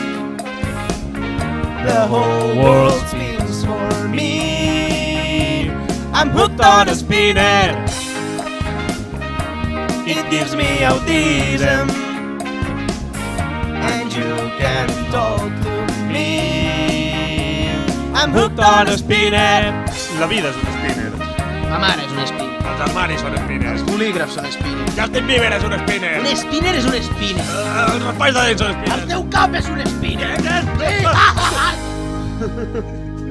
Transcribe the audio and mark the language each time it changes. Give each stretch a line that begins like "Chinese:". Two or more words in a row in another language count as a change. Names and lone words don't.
English: The whole world spins for me. I'm hooked on a spinner. It gives me autism, and you can talk to me. I'm hooked on a spinner.
Catalan: La vida és un spinner. Ma mare és un spinner. Els armaris són spinners. Els bolígrafs són spinners. Justin Bieber és un spinner. Un spinner és un spinner. Els espais de dents són spinners. El teu cap és un spinner. És spinner.